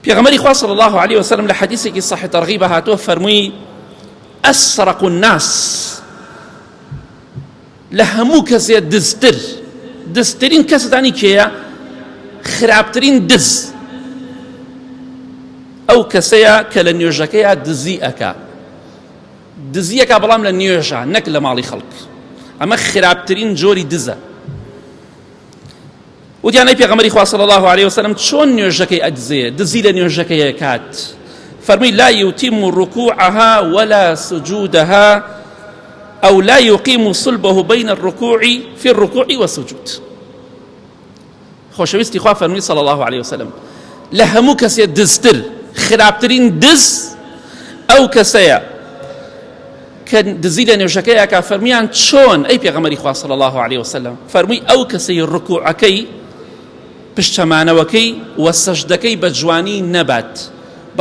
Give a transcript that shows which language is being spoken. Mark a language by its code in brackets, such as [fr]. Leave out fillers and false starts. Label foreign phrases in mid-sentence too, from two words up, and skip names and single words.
[ckb] پیغمبری خوا [ar] صلی الله علیه وسلم [ckb] لحدیثی که صحیح ترغیب هاتو فرموی [ar] اسرق الناس [ckb] لهمو کسی دزترین کسی دانی که خرابترین دز او کسی که لنیوژکه دزی اکا بلام لنیوژا نک لمالی خلق اما خرابترین جوری دزه وتیانەی پێغەمبەری خوا [ar] صلی الله عليه وسلم [ckb] چۆن نوێژەکەی ئەدزێ دزی لە نوێژەکەی کات فەرمووی [ar] لا يتم ركوعها ولا سجودها أو لا يقيم صلبه بين الركوع في الركوع والسجود [ckb] خۆشەویستی خوا فەرمووی [ar] صلی الله عليه وسلم [ckb] لە هەموو کەسێ دزتر خراپترین دز ئەو کەسەیە کە دزی لە نوێژەکەی ئەکا فەرموویان چۆن ئەی پێغەمبەری خوا [ar] صلی الله عليه وسلم [ckb] فەرمووی ئەو کەسەی ڕکوعەکەی پشتەمانەوەکەی و سەجدەکەی بە جوانی نەبات بە